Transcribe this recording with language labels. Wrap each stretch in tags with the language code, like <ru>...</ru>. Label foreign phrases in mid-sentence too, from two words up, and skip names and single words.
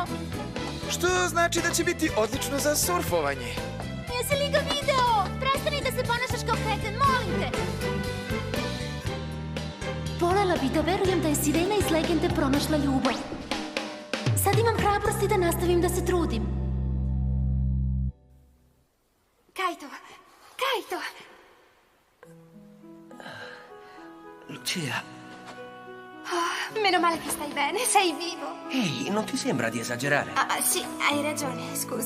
<sr>Što znači da će biti odlično za surfovanje. Jesi li ga video? Prestani da se ponašaš kao kreten, molim te. Volela bi da verujem da je sirena iz legende pronašla ljubav. Sad imam hrabrosti da nastavim da se trudim. Kaito! Lucia.</sr> <it>Oh, meno male che stai bene, sei vivo. Ehi, non ti sembra di esagerare? Ah, sì, hai ragione, scusa.</it>